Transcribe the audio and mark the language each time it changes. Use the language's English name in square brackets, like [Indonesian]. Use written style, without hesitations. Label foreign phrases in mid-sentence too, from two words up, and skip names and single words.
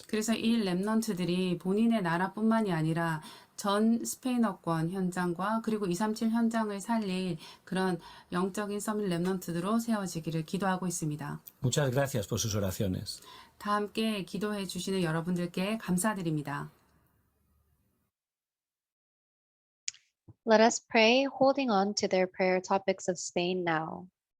[Korean] 그래서 이 렘넌트들이 본인의 나라뿐만이 아니라 전 스페인어권 현장과 그리고 237 현장을 살릴 그런 영적인 서밋 렘넌트로 세워지기를 기도하고 있습니다. [Spanish] Muchas gracias por sus oraciones. [Korean] 다 함께 기도해 주시는 여러분들께 감사드립니다. [English] Let us pray, holding on to their prayer topics of Spain now.